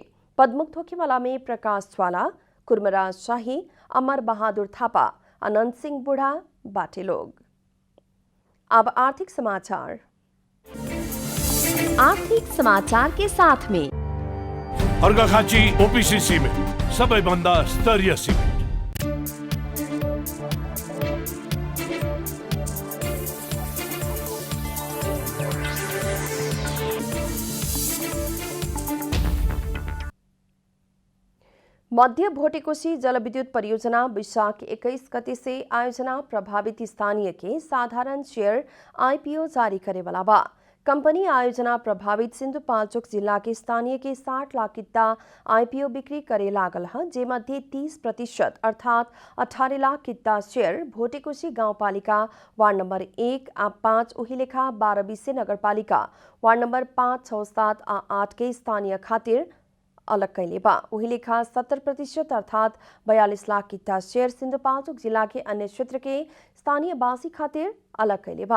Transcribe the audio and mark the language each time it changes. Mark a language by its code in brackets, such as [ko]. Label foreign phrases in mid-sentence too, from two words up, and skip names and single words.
[bho] पदमुक्त होखे वाला में प्रकाश ज्वाला, कुर्मराज शाही, अमर बहादुर थापा, अनंत सिंह बुढ़ा बाटे लोग। अब आर्थिक समाचार। आर्थिक समाचार के साथ में [ne] अर्घाखाँची ओपीसी सिमेन्ट सबैभन्दा स्तरीय सिमेन्ट। [bho] मध्य भोटेकोशी जलविद्युत परियोजना वैशाख 21 गते से आयोजना प्रभावित स्थानीय के साधारण शेयर आईपीओ जारी करे वाला बा। कंपनी आयोजना प्रभावित सिंधुपाल्चोक जिला के स्थानीय के 60 लाख किता आईपीओ बिक्री करे लागल है, जे मध्ये 30% अर्थात 18 लाख किता शेयर भोटेकोशी गाउँपालिका वार्ड नंबर 1 आ 5 उही लेखा 12 नगरपालिका वार्ड नंबर 5, 6, 7 आ 8 के स्थानीय खातिर अलग कैले बा। वही लेखा 70% अर्थात 42 लाख किता शेयर सिंधुपाल्चोक जिला के अन्य क्षेत्र के स्थानीय वासी खातिर अलग कैले बा।